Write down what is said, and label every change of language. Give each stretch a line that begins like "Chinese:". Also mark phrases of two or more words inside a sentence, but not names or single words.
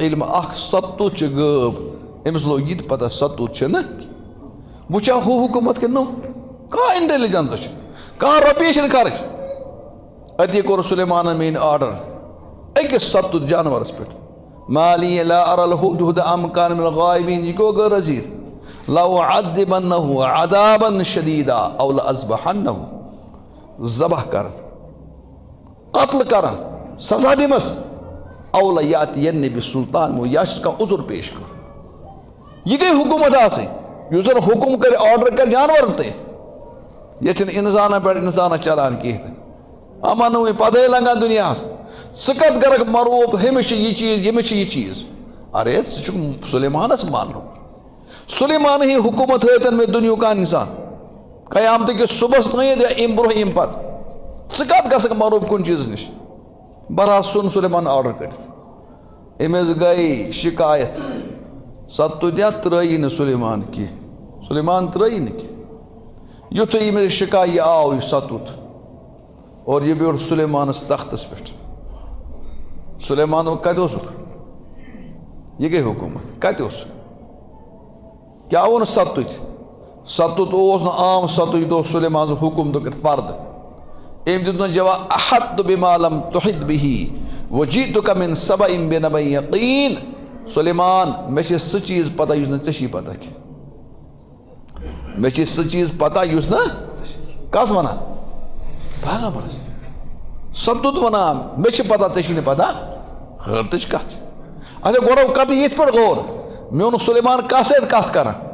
Kashmiri: علم اکھ ستوٗت چھِ غٲب أمِس لوگ یہِ تہِ پتہ ستوٗت چھِنہٕ وٕچھا ہُہ حکوٗمت کِنہٕ نو کانٛہہ اِنٹیلِجنس چھِ کانٛہہ رۄپیہِ چھِنہٕ خرٕچ أتی کوٚر سُلیمانن میٲنۍ آرڈر أکِس ستوٗت جانورس پٮ۪ٹھ مالی
Arabic: لا ارى الهدهد ام كان من الغائبين
Kashmiri: یہ کو غیر وزیر
Arabic: لأعذبنه عذابا شديدا او لأذبحنه
Kashmiri: ذبح کرن قتل کرن سزا دمس
Arabic: او ليأتين بسلطان
Kashmiri: مو یا چھُس کانٛہہ عذر پیش کر یہ گئی حکومت آسٕنۍ یُس زن حکم کر آرڈر کر جانورن تہِ یہ چھنہٕ انسانن پٮ۪ٹھ انسانس چلان کینٛہہ تہِ اما نوٕے پتہٕ لگان دُنیاہس ژٕ کتھ کرکھ مروب ہُمِس چھِ یہِ چیٖز ییٚمِس چھِ یہِ چیٖز ارے ژٕ چھُکھ سُلیمانس ماننُک سُلیمان ہی حکومت ہٲیتن مےٚ دُنیہُک کانٛہہ انسان قیامتہٕ کِس صبحس تانۍ یا اَمہِ برونٛہہ اَمہِ پتہٕ ژٕ کتھ گژھکھ مروب کُنہِ چیٖزس نِش بہرحال ژھُن سُلیمان آرڈر کٔرِتھ أمِس گٔے شکایت ستوٗت یا ترٛٲیی نہٕ سُلیمان کینٛہہ سُلیمان ترٛٲیی نہٕ کینٛہہ یُتھُے أمِس شکایت یہِ آو یہِ ستوٗت اور یہِ بیوٗٹھ سُلیمانس تختس پٮ۪ٹھ سُلیمان دوٚپ کتہِ اوسُکھ یہِ گٔے حکوٗمت کتہِ اوسُکھ کیٛاہ اوٚن ستوٗت ستوٗت اوس نہٕ عام ستوٗت یہِ اوس سُلیمان سُنٛد حُکُم دوٚپُکھ فردٕ أمۍ دیُت نہٕ جواب
Arabic: احط بما لم تحط به وجئتك من سبأ بنبأ
Kashmiri: یقین سُلیمان مےٚ چھِ سُہ چیٖز پتہ یُس نہٕ ژےٚ چھی پتہ کینٛہہ مےٚ چھِ سُہ چیٖز پتہ یُس نہٕ کس ونان پیغمبرس ستوٗت ونان مےٚ چھِ پتہ ژےٚ چھی نہٕ پتہ حٲرتٕچ کتھ چھِ اچھا گۄڈٕ کتھ یِتھ پٲٹھۍ غور مےٚ اوٚن سُلیمان کتھ سۭتۍ کتھ کران